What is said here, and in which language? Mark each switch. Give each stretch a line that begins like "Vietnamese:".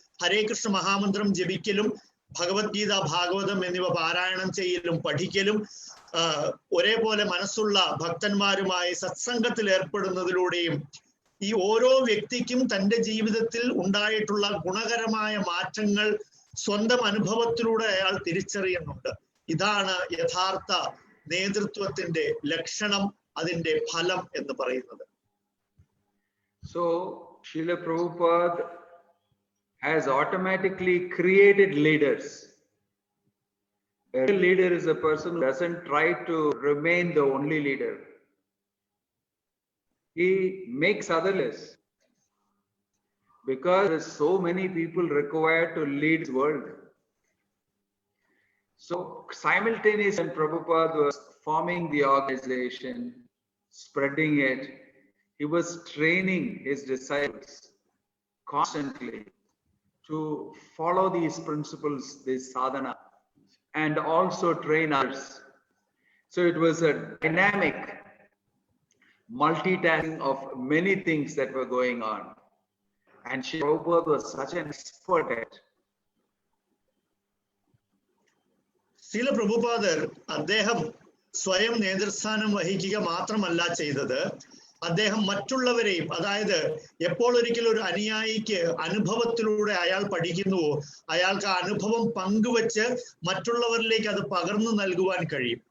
Malayalam: ഹരേ കൃഷ്ണ മഹാമന്ത്രം ജപിക്കലും ഭഗവത്ഗീത, ഭാഗവതം എന്നിവ പാരായണം ചെയ്യലും പഠിക്കലും ഒരേപോലെ മനസ്സുള്ള ഭക്തന്മാരുമായി സത്സംഗത്തിൽ ഏർപ്പെടുന്നതിലൂടെയും ഈ ഓരോ വ്യക്തിക്കും തൻ്റെ ജീവിതത്തിൽ ഉണ്ടായിട്ടുള്ള ഗുണകരമായ മാറ്റങ്ങൾ സ്വന്തം അനുഭവത്തിലൂടെ അയാൾ തിരിച്ചറിയുന്നുണ്ട്. ഇതാണ് യഥാർത്ഥ നേതൃത്വത്തിന്റെ ലക്ഷണം, അതിന്റെ ഫലം എന്ന് പറയുന്നത്.
English: So Srila Prabhupada has automatically created leaders. A leader is a person who doesn't try to remain the only leader. He makes others, because there are so many people required to lead the world. So simultaneously, when Prabhupada was forming the organization, spreading it, he was training his disciples constantly to follow these principles, this sadhana, and also train others. So it was a dynamic multitasking of many things that were going on. And Srila Prabhupada was such an expert at it.
Malayalam: Srila പ്രഭുപാദർ അദ്ദേഹം സ്വയം നേതൃസ്ഥാനം വഹിക്കുക മാത്രമല്ല ചെയ്തത്, അദ്ദേഹം മറ്റുള്ളവരെയും, അതായത് എപ്പോൾ ഒരിക്കലും ഒരു അനുയായിക്ക് അനുഭവത്തിലൂടെ അയാൾ പഠിക്കുന്നുവോ അയാൾക്ക് ആ അനുഭവം പങ്കുവെച്ച് മറ്റുള്ളവരിലേക്ക് അത് പകർന്നു നൽകുവാൻ കഴിയും.